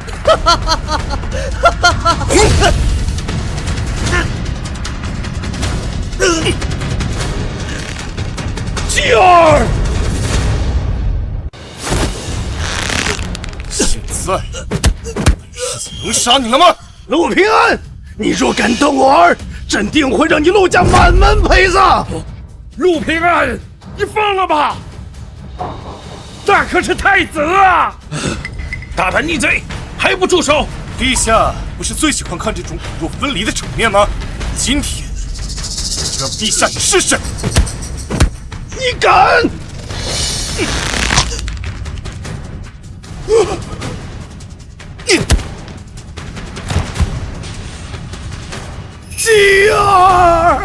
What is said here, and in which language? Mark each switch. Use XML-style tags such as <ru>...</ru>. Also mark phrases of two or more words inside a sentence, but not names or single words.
<zh>继儿，现在能殺你了嗎？陸平安，你若敢動我兒，朕定會讓你陸家滿門陪葬。陸平安，你放了吧，那可是太子啊！大膽逆賊，還不住手！陛下不是最喜歡看這種骨肉分離的場面嗎？今天就讓陛下你試試。你敢！继儿，</zh>